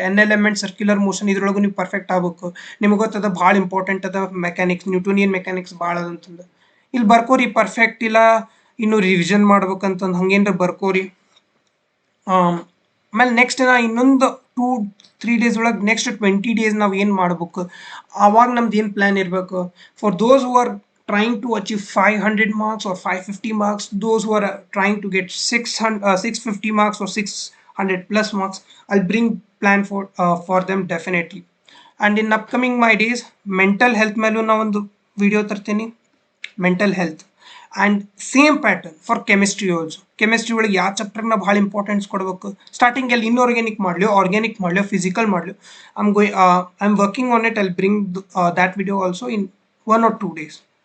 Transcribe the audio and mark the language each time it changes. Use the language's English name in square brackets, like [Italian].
[Kannada] N element circular motion ಇದ್ರೊಳಗೂ ನೀವು perfect ಆಗಬೇಕು. ನಿಮಗೆ ಗೊತ್ತದ ಭಾಳ ಇಂಪಾರ್ಟೆಂಟ್ ಅದ ಮೆಕ್ಯಾನಿಕ್ಸ್, ನ್ಯೂಟೋನಿಯನ್ ಮೆಕ್ಯಾನಿಕ್ಸ್ ಭಾಳ ಅದಂತಂದು. ಇಲ್ಲಿ ಬರ್ಕೋರಿ ಪರ್ಫೆಕ್ಟ್ ಇಲ್ಲ ಇನ್ನು ರಿವಿಷನ್ ಮಾಡ್ಬೇಕಂತಂದು ಹಂಗೇನ್ರ ಬರ್ಕೋರಿ. ಆಮೇಲೆ ನೆಕ್ಸ್ಟ್ ನಾ ಇನ್ನೊಂದು 2-3 ಡೇಸ್ ಒಳಗೆ ನೆಕ್ಸ್ಟ್ 20 days ನಾವು ಏನು ಮಾಡ್ಬೇಕು, ಆವಾಗ ನಮ್ದು ಏನು ಪ್ಲ್ಯಾನ್ ಇರಬೇಕು. [English] For those who are trying to achieve 500 marks or 550 marks, those who are trying to get 650 marks or 600 plus marks, I'll bring plan for them definitely. And in upcoming my days, mental health [Kannada] ಮೇಲೂ ನಾ ಒಂದು video ತರ್ತೀನಿ. [English] Mental health and same pattern for chemistry also. [Kannada] Chemistry ಒಳಗೆ ಯಾವ ಚಾಪ್ಟರ್ನ ಭಾಳ importance ಕೊಡಬೇಕು. ಸ್ಟಾರ್ಟಿಂಗಲ್ಲಿ inorganic ಮಾಡಲಿ, ಆರ್ಗ್ಯಾನಿಕ್ ಮಾಡಲಿ, ಫಿಸಿಕಲ್ ಮಾಡಲಿ, [English] I am working on it. I'll bring that video also in 1 or 2 days.